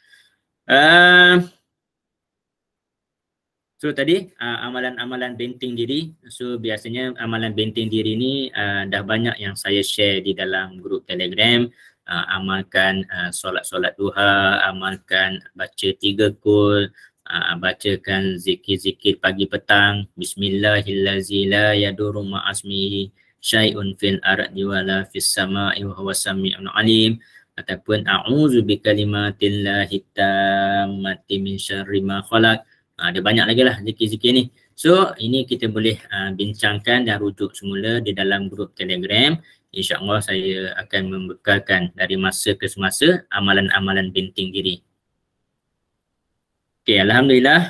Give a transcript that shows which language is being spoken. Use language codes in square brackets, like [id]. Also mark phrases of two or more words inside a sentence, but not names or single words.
[ms] So tadi amalan-amalan benting diri. So biasanya amalan benting diri ni dah banyak yang saya share di dalam grup Telegram. Amalkan solat-solat duha, amalkan baca 3 qul, bacakan zikir-zikir pagi petang. [ar] بسم الله الرحمن الرحيم لا يضر مع اسمه شيء في الأرض ولا في السماء وهو السميع العليم. Ataupun أعوذ بكلمات الله التامات من شر ما خلق. [ms] Ada banyak lagi lah zikir-zikir ni. So ini kita boleh bincangkan dan rujuk semula di dalam grup Telegram. InsyaAllah saya akan membekalkan dari masa ke semasa amalan-amalan benting diri. [ar] Okay, Alhamdulillah.